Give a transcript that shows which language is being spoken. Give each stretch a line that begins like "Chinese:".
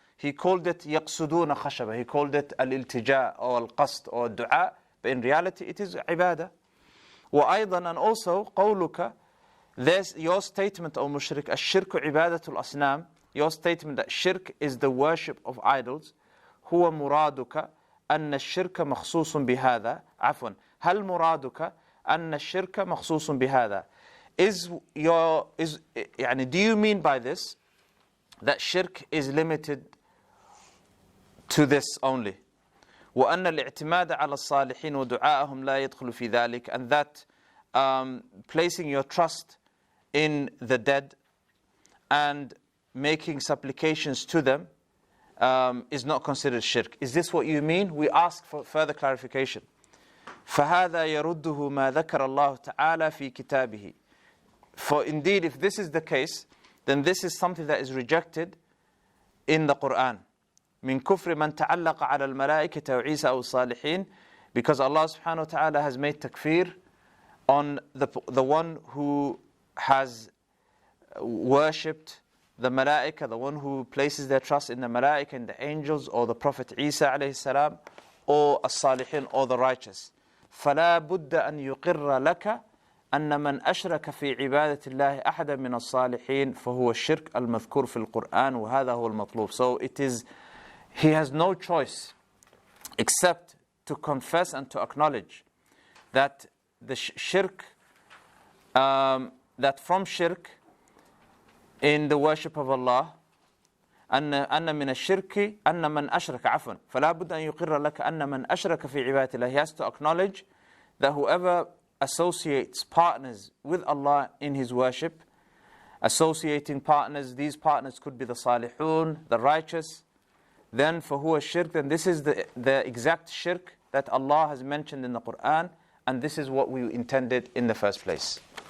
English: He called it
Arabic: يقصدون خشبة.
English: He called it الالتجاء or القصد or الدعاء. But in reality it is عبادة.
Arabic: وأيضا,
English: and also
Arabic: قولك,
English: there's your statement, O mushrik,
Arabic: الشرك عبادة الأصنام.
English: Your statement that shirk is the worship of idols.
Arabic: هو مرادك أن الشرك مخصوص بهذا. عفوا, هل مرادك أن الشرك مخصوص بهذا? يعني,
English: do you mean by this that shirk is limited to this only?
Arabic: وأن الاعتماد على الصالحين ودعاءهم لا يدخل في ذلك,
English: and that placing your trust in the dead and making supplications to them is not considered shirk. Is this what you mean? We ask for further clarification.
Arabic: فهذا يرده ما ذكر الله تعالى في كتابه.
English: For indeed, if this is the case, then this is something that is rejected in the Quran.
Arabic: من كفر من تعلق على الملائكة وعيسى أو الصالحين,
English: because Allah subhanahu wa ta'ala has made takfir on the one who has worshipped the malaika, the one who places their trust in the malaika and the angels, or the Prophet Isa alayhi salam, or as-salihin, or the righteous.
Arabic: فلا بد أن يقر لك أن من أشرك في عبادة الله أحدا من الصالحين فهو الشرك المذكور في القرآن وهذا هو المطلوب.
English: So it is, he has no choice except to confess and to acknowledge that the shirk, that from shirk in the worship of Allah,
Arabic: أن من الشرك أن من أشرك عفوا فلا بد أن يقر لك أن من أشرك في عبادة الله.
English: He has to acknowledge that whoever associates partners with Allah in his worship, associating partners, these partners could be the salihun, the righteous, then for who is shirk, then this is the exact shirk that Allah has mentioned in the Quran, and this is what we intended in the first place.